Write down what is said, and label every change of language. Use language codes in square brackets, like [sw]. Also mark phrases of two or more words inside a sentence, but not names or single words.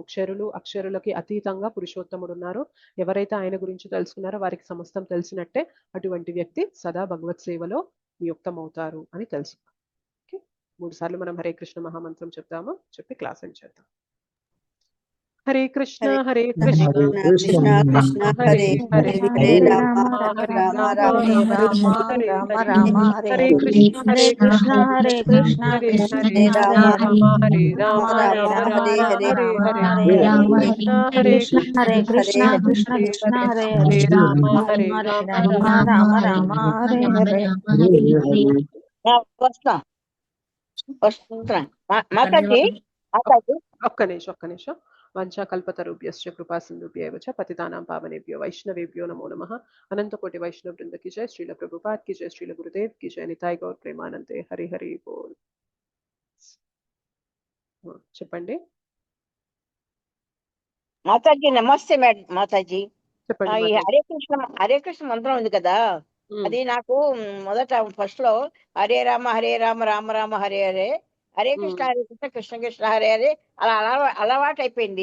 [te] క్షరులు అక్షరులకి అతీతంగా పురుషోత్తముడు ఉన్నారు. ఎవరైతే ఆయన గురించి తెలుసుకున్నారో వారికి సమస్తం తెలిసినట్టే. అటువంటి వ్యక్తి సదా భగవత్ సేవలో నియుక్తమవుతారు అని తెలుసుకున్నాం. ఓకే, 3 సార్లు మనం హరే కృష్ణ మహామంత్రం చెప్తాము, చెప్పి [en] class end [te] చేద్దాం. [sa] హరే కృష్ణ హరే కృష్ణ కృష్ణ కృష్ణ హరే హరే హరే రామ రామ రామ హరే హరే హరే కృష్ణ హరే కృష్ణ హరే కృష్ణ హరే కృష్ణ హరే రామ హరే రామ రామ హరే హరే కృష్ణ హరే కృష్ణ కృష్ణ కృష్ణ హరే హరే రామ హరే రామ రామ హరే హరే. [te] వస్తున్నా మాతాజీ. ఒక్క నిమిషం. [sa] వంచాకల్పతరుభ్యశ్చ కృపా సింధుభ్యైవ చ పతితానాం పావనేభ్యో వైష్ణవేభ్యో నమో నమః. అనంతకోటి వైష్ణవ బృంద [hi] की जय, श्रील प्रभुपाद की जय, श्रील गुरुदेव की जय, निताय गौर प्रेमानंदे. हरि हरि बोल. [te] చెప్పండి మాతాజీ. నమస్తే మాతాజీ. చెప్పండి ఈ హరే కృష్ణ మంత్రం ఉంది కదా, అది నాకు మొదట ఫస్ట్ లో [sa] హరే రామ రామ రామ హరే హరే, హరే కృష్ణ కృష్ణ కృష్ణ హరే హరే [te] అలా అలవాటు అయిపోయింది.